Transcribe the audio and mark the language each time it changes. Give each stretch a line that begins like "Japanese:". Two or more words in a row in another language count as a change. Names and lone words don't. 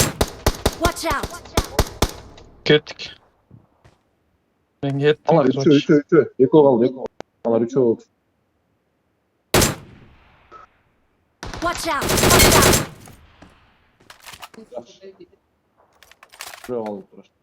English: Watch out!
Turkish: Kettik. Ben gittim.
Kyrgyz: Алар короче. Экөө калды, экөө. Алар үчөө болду.
English: Watch out! Watch out!
Kyrgyz: Үчөө калды тура.